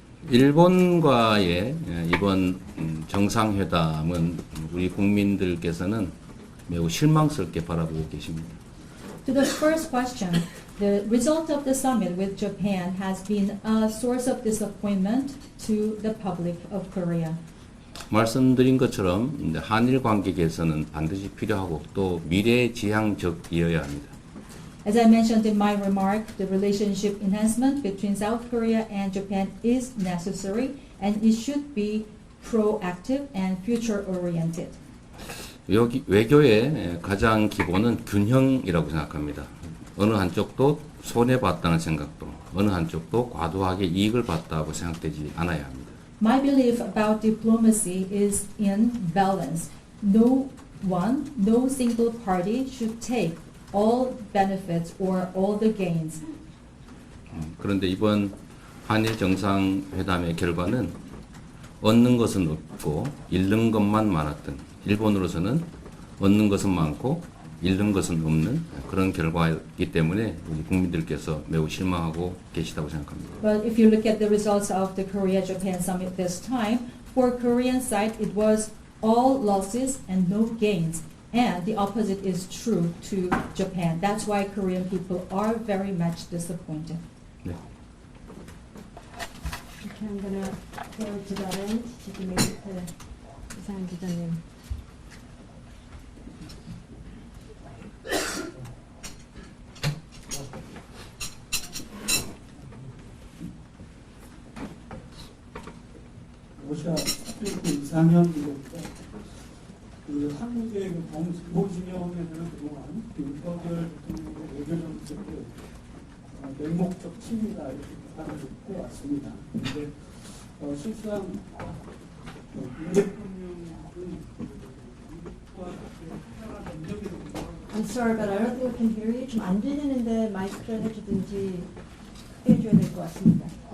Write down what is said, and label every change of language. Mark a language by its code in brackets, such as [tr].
[ko] 일본과의 이번 정상회담은 우리 국민들께서는 매우 실망스럽게 바라보고 계십니다. [en] To the first question, the result of the summit with Japan has been a source of disappointment to the public of Korea. [ko] 말씀드린 것처럼 한일 관계 개선은 반드시 필요하고 또 미래지향적이어야 합니다. [en] As I mentioned in my remark, the relationship enhancement between South Korea and Japan is necessary and it should be proactive and future-oriented. [ko] 외교의 가장 기본은 균형이라고 생각합니다. 어느 한쪽도 손해봤다는 생각도, 어느 한쪽도 과도하게 이익을 봤다고 생각되지 않아야 합니다. [en] My belief about diplomacy is in balance. No single party should take all benefits or all the gains. [ko] 그런데 이번 한일 정상회담의 결과는 얻는 것은 없고 잃는 것만 많았던, 일본으로서는 얻는 것은 많고 잃는 것은 없는 그런 결과이기 때문에 우리 국민들께서 매우 실망하고 계시다고 생각합니다. [en] But if you look at the results of the Korea-Japan summit this time, for Korean side it was all losses and no gains. And the opposite is true to Japan. That's why Korean people are very much disappointed. [ko] 네. [en] Okay, I'm gonna go to that end. [ko] 지금 이상 기자님. 러시아 스페인 이상현입니다. 그 한국의 그 범진보진영에 대한 그동안 윤석열 대통령의 외교 정책을 맹목적 침이다 이렇게 비판을 해왔습니다. 그런데 실상 윤 대통령은 미국과 태평양 전적으로 [en] I'm sorry, but I don't think we can hear you. [ko] 좀 안 들리는데 마이크를 해주든지 해줘야 될 것 같습니다.